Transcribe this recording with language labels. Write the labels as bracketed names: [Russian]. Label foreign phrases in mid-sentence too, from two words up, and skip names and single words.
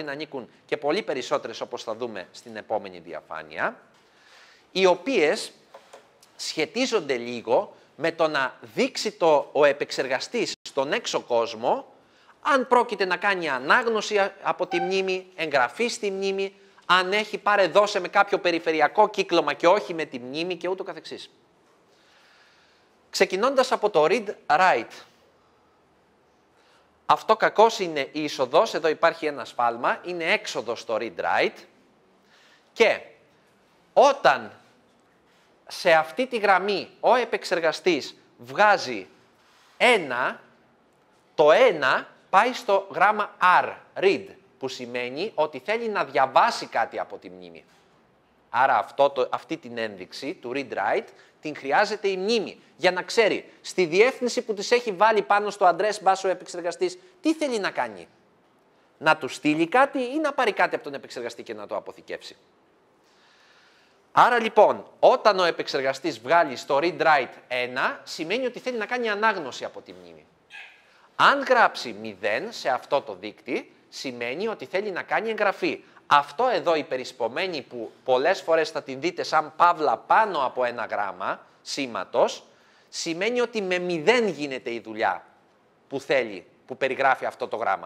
[Greek] να ανήκουν και πολύ περισσότερες όπως θα δούμε στην επόμενη διαφάνεια, οι οποίες σχετίζονται λίγο με το να δείξει ο επεξεργαστής στον έξω κόσμο αν πρόκειται να κάνει ανάγνωση από τη μνήμη, εγγραφή στη μνήμη, αν έχει παρεδώσει με κάποιο περιφερειακό κύκλωμα και όχι με τη μνήμη και ούτω καθεξής. Ξεκινώντας από το read-write. Αυτό κακώς είναι η είσοδος, εδώ υπάρχει ένα σφάλμα, είναι έξοδος στο read-write και όταν σε αυτή τη γραμμή ο επεξεργαστής βγάζει 1, το 1 πάει στο γράμμα R, read, που σημαίνει ότι θέλει να διαβάσει κάτι από τη μνήμη. Άρα αυτή την ένδειξη του read-write την χρειάζεται η μνήμη για να ξέρει στη διεύθυνση που της έχει βάλει πάνω στο [English] address bus [Greek] ο επεξεργαστής τι θέλει να κάνει. Να του στείλει κάτι ή να πάρει κάτι από τον επεξεργαστή και να το αποθηκεύσει. Άρα λοιπόν, όταν ο επεξεργαστής βγάλει στο read-write 1, σημαίνει ότι θέλει να κάνει ανάγνωση από τη μνήμη. Αν γράψει 0 σε αυτό το δείκτη, σημαίνει ότι θέλει να κάνει εγγραφή. Αυτό εδώ η περισπομένη που πολλές φορές θα την δείτε σαν παύλα πάνω από ένα γράμμα σήματος, σημαίνει ότι με 0 γίνεται η δουλειά που θέλει, που περιγράφει αυτό το γράμμα.